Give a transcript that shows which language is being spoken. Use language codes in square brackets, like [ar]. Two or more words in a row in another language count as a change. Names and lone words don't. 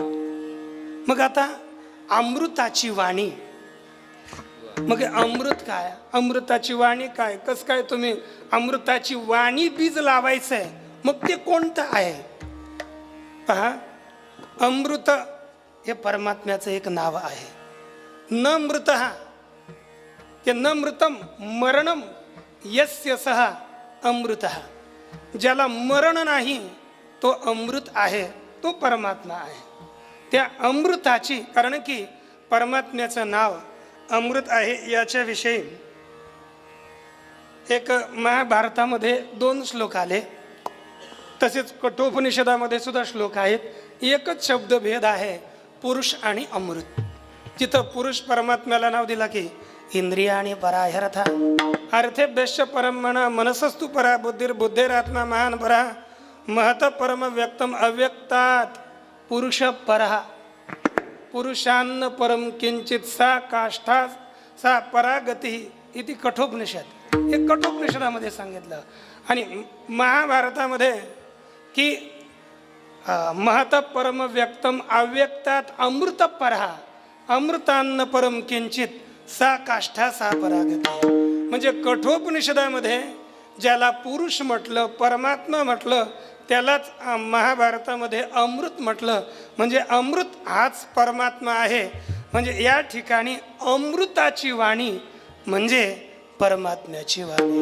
[mr] मग आता अमृताची वाणी, मग अमृत काय, अमृताची वाणी काय, कसं काय तुम्ही अमृताची वाणी बीज लावायचंय, मग ते कोणतं आहे पहा. अमृत हे परमात्म्याचं एक नाव आहे. [sa] न मृत की न मृतम मरणम यस्य सह अमृत, [mr] ज्याला मरण नाही तो अमृत आहे, तो परमात्मा आहे. त्या अमृताची, कारण की परमात्म्याचं नाव अमृत आहे, याच्याविषयी एक महाभारतामध्ये 2 श्लोक आले, तसेच कठोपनिषदामध्ये सुद्धा श्लोक आहेत. एकच शब्दभेद आहे, पुरुष आणि अमृत. जिथं पुरुष परमात्म्याला नाव दिला की [sa] इंद्रियाणी परा ह्यर्था अर्थेभ्यश्च परम मना मनसस्तु परा बुद्धिर्बुद्धेरात्मा महान परा महत परम व्यक्तम अव्यक्तात् पुरुष परः पुरुषान्न परम किंचित सा काष्ठा सा परागती इति कठोपनिषद. [mr] हे कठोपनिषदामध्ये सांगितलं. आणि महाभारतामध्ये की [sa] महत परम व्यक्तम अव्यक्तात् अमृत परः अमृतान्न परम किंचित सा काष्ठा सा परागती. [mr] म्हणजे कठोपनिषदामध्ये ज्याला पुरुष म्हटलं, परमात्मा म्हटलं, त्यालाच महाभारतामध्ये अमृत म्हटलं. म्हणजे अमृत हाच परमात्मा आहे. म्हणजे या ठिकाणी अमृताची वाणी म्हणजे परमात्म्याची वाणी.